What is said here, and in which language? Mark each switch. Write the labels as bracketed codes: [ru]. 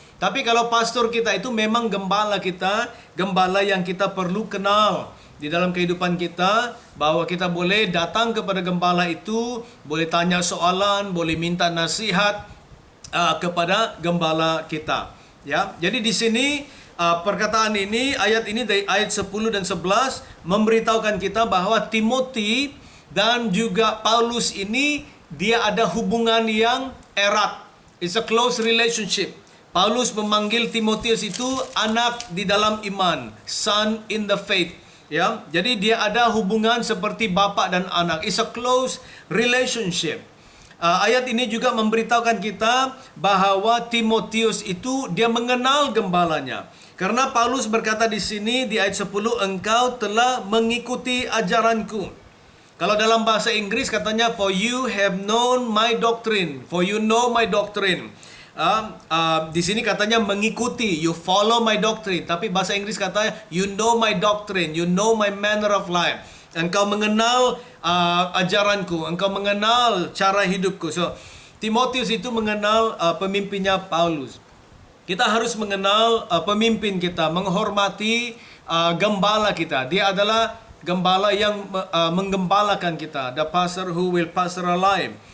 [id] Tapi kalau pastor kita itu memang gembala kita, gembala yang kita perlu kenal di dalam kehidupan kita, bahwa kita boleh datang kepada gembala itu, boleh tanya soalan, boleh minta nasihat kepada gembala kita. Ya, jadi di sini perkataan ini, ayat ini dari ayat 10 dan 11 memberitahukan kita bahwa Timothy dan juga Paulus ini dia ada hubungan yang erat. [en] It's a close relationship. [id] Paulus memanggil Timotius itu anak di dalam iman, [en] son in the faith. [id] Ya, jadi dia ada hubungan seperti bapa dan anak. [en] It's a close relationship. [id] Ayat ini juga memberitahukan kita bahwa Timotius itu dia mengenal gembalanya. Karena Paulus berkata di sini di ayat 10, engkau telah mengikuti ajaranku. Kalau dalam bahasa Inggris katanya, [en] for you have known my doctrine. For you know my doctrine. [id] Di sini katanya mengikuti, [en] you follow my doctrine. [id] Tapi bahasa Inggris katanya, [en] you know my doctrine, you know my manner of life. [id] engkau mengenal ajaranku, engkau mengenal cara hidupku. So, Timotius itu mengenal pemimpinnya Paulus. Kita harus mengenal pemimpin kita, menghormati gembala kita. Dia adalah gembala yang menggembalakan kita. [en] The pastor who will pastor our life.